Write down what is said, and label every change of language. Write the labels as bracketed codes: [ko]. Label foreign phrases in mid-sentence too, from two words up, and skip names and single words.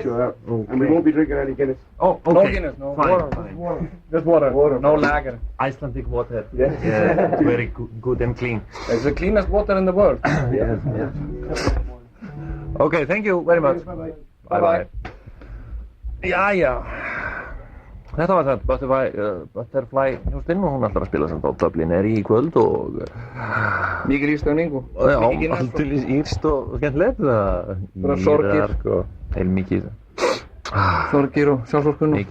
[en] sure are. Okay. And we won't be drinking any Guinness. Oh, Okay. no Guinness, no Fine, water. fine. Just water. Water. No lager. Icelandic water. Yes. Yeah, very good and clean. It's the cleanest water in the world. Yes, yes. Okay, thank you very much. Bye-bye. Bye. [is] Jæja. Þetta var það, Butterfly hljómsveitin og hún ætlar að spila samt á Dublin Air í kvöld og Mikil ístöfning og já, mikið Guinness og- aldeilis írst og skemmtilegt Bara sorgir. og heilmikið sorgir og sjálfsvorkun og...